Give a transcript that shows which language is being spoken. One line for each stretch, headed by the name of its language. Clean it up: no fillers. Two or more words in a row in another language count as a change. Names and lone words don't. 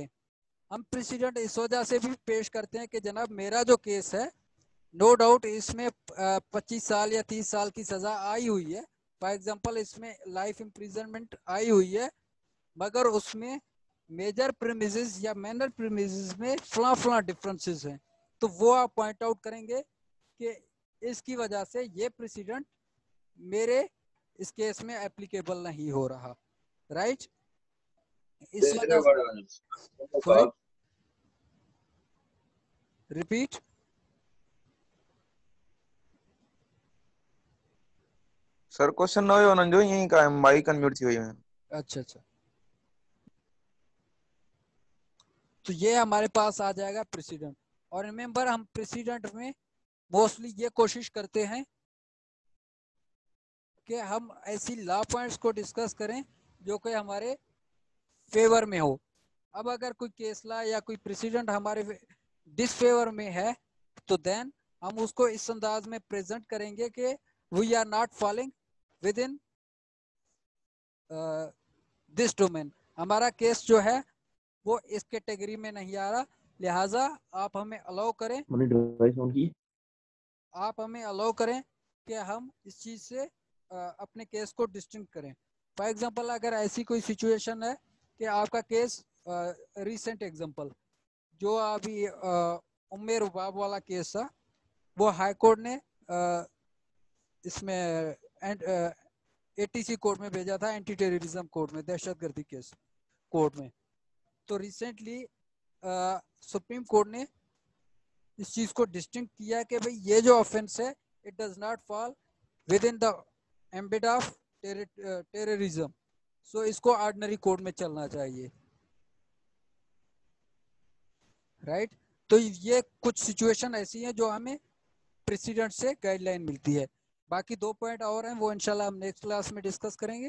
Hindi: हम प्रेसिडेंट इस वजह से भी पेश करते हैं कि जनाब मेरा जो केस है,
English: no doubt
Hindi: इसमें 25 साल या 30 साल की सजा आई हुई है,
English: for example
Hindi: इसमें
English: life imprisonment
Hindi: आई हुई है, मगर उसमें
English: major premises
Hindi: या
English: minor premises
Hindi: में फला डिफरेंसेस हैं, तो वो आप
English: point out
Hindi: करेंगे कि इसकी वजह से ये प्रेसिडेंट मेरे इस केस में एप्लीकेबल नहीं हो रहा, राइट। इस वजह से रिपीट
Sindhi: सर क्वेश्चन न हुयो न जो यही का माइक अनम्यूट थी हुई है।
Hindi: अच्छा, तो ये हमारे पास आ जाएगा प्रेसिडेंट। और रिमेंबर हम प्रेसिडेंट में मोस्टली ये कोशिश करते हैं कि हम ऐसी
English: law points
Hindi: को डिस्कस करें जो कि हमारे फेवर में हो। अब अगर कोई
English: case law
Hindi: या कोई प्रेसिडेंट हमारे डिसफेवर में है तो देन हम उसको इस अंदाज में प्रेजेंट करेंगे कि
English: we are not following with in this domain,
Hindi: हमारा केस जो है वो इस कैटेगरी में नहीं आ रहा, लिहाजा आप हमें अलाउ करें, आप हमें अलाउ करें कि हम इस चीज से अपने केस को डिस्टिंक्ट करें।
English: for example
Hindi: अगर ऐसी कोई सिचुएशन है कि आपका केस,
English: recent example
Hindi: जो अभी उम्मे रुबाब वाला केस था, वो
English: High Court
Hindi: ने इसमें
English: ATC court
Hindi: में भेजा था,
English: anti terrorism court
Hindi: में, दहशतगर्दी
English: case court
Hindi: में। तो रिसेंटली
English: Supreme Court
Hindi: ने इस चीज को डिस्टिंक्ट किया कि भाई ये जो ऑफेंस है
English: it does not fall with in the ambit of terrorism, so
Hindi: इसको
English: ordinary code
Hindi: में चलना चाहिए, राइट। तो ये कुछ सिचुएशन ऐसी है जो हमें प्रेसिडेंट से गाइडलाइन मिलती है। बाकी 2 पॉइंट और हैं, वो इंशाल्लाह हम
English: next class
Hindi: में डिस्कस करेंगे।